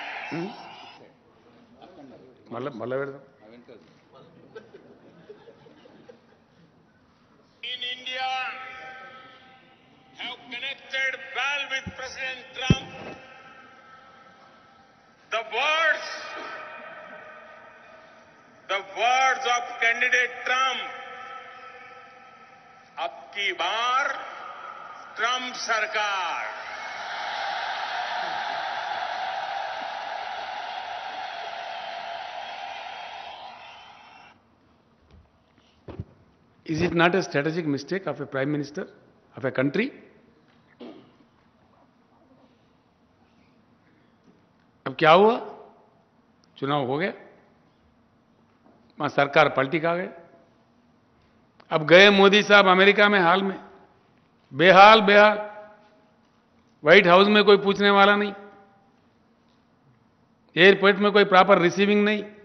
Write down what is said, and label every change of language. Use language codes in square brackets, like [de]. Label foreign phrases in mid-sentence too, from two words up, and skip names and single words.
[te] మళ్ళా పెడదాం. [en] In India have connected well with President Trump. The words of candidate Trump. [hi] अब की बार ट्रंप सरकार. [en] Is it not a strategic mistake of a prime minister of a country? [hi] अब क्या हुआ? चुनाव हो गया, वहां सरकार पलटी खा गए. अब गए मोदी साहब अमेरिका में हाल में, बेहाल बेहाल, व्हाइट हाउस में कोई पूछने वाला नहीं, एयरपोर्ट में कोई [en] proper receiving [hi] नहीं.